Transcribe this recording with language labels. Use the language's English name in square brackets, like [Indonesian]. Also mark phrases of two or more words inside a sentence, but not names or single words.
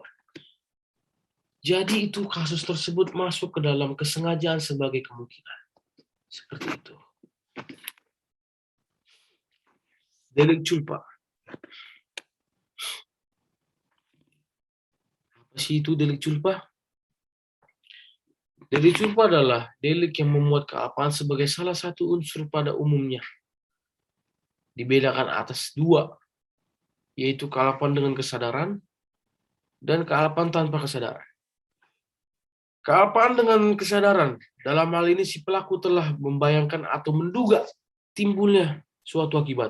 [Indonesian] Jadi itu kasus tersebut masuk ke dalam kesengajaan sebagai kemungkinan. Seperti itu. Delik culpa. Apa sih itu delik culpa? Delik culpa adalah delik yang memuat kealpaan sebagai salah satu unsur pada umumnya. Dibedakan atas dua, yaitu kealpaan dengan kesadaran dan kealpaan tanpa kesadaran. Kealpaan dengan kesadaran, dalam hal ini si pelaku telah membayangkan atau menduga timbulnya suatu akibat.